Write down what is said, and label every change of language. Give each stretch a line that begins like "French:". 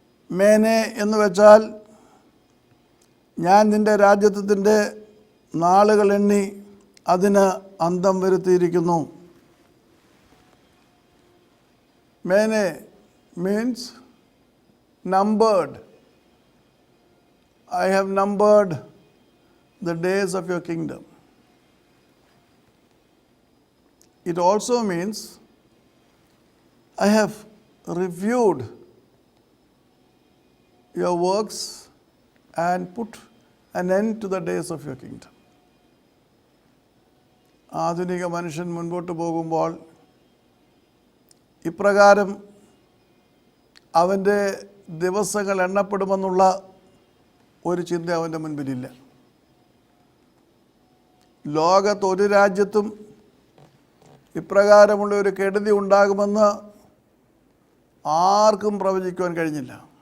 Malayalam: മേനെ എന്ന് വെച്ചാൽ ഞാൻ നിൻ്റെ രാജ്യത്വത്തിൻ്റെ നാളുകൾ എണ്ണി അതിന് അന്തം വരുത്തിയിരിക്കുന്നു.
English: മേനെ means numbered. I have numbered the days of your kingdom. It also means I have reviewed your works and put an end to the days of your kingdom.
Malayalam: ആധുനിക മനുഷ്യൻ മുൻപോട്ട് പോകുമ്പോൾ ഇപ്രകാരം അവൻ്റെ ദിവസങ്ങൾ എണ്ണപ്പെടുമെന്നുള്ള ഒരു ചിന്ത അവൻ്റെ മുൻപിലില്ല. ലോകത്തൊരു രാജ്യത്തും ഇപ്രകാരമുള്ള ഒരു കെടുതി ഉണ്ടാകുമെന്ന് ആർക്കും പ്രവചിക്കുവാൻ കഴിഞ്ഞില്ല.